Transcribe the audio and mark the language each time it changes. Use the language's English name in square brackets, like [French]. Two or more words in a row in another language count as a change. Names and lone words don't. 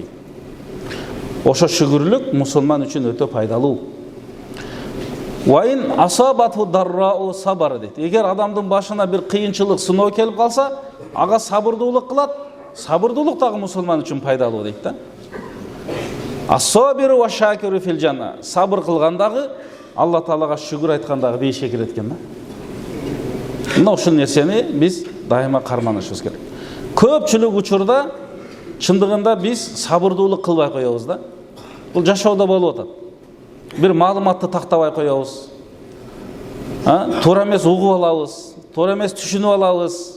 [Kyrgyz] Ошо шүгүрлүк мусулман үчүн өтө пайдалуу. [Arabic] وإن أصابته ضراء صبر дейт. [Kyrgyz] Эгер адамдын башына бир кыйынчылык, сыноо келип калса, ага сабырдуулук кылат. Сабырдуулук дагы мусулман үчүн пайдалуу дейт да. [Arabic] الصابر والشاكر في الجنة. [Kyrgyz] Сабыр кылгандагы Алла Таалага шүгүр айткандагы бейишке кирет экен да. Мына ушул нерсени биз дайыма карманышыбыз керек. Көпчүлүк учурда чындыгында биз сабырдуулук кылбай коебуз да. Бул жашоодо болуп атат. Бир маалыматты тактабай коебуз. Туура эмес угуп алабыз, туура эмес түшүнүп алабыз.